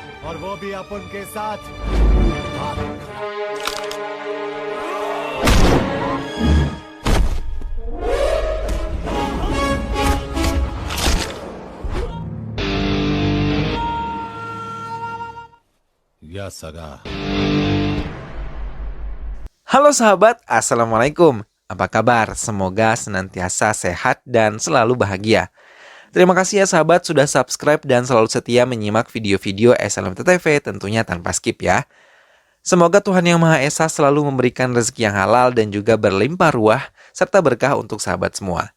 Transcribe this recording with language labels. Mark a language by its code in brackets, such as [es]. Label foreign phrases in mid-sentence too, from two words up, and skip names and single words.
[hi] और वो भी अपन के साथ। या सगा। [id] Halo sahabat, Assalamualaikum. Apa kabar? Semoga senantiasa sehat dan selalu bahagia. Terima kasih ya sahabat sudah subscribe dan selalu setia menyimak video-video SLMT TV tentunya tanpa skip ya. Semoga Tuhan Yang Maha Esa selalu memberikan rezeki yang halal dan juga berlimpah ruah serta berkah untuk sahabat semua.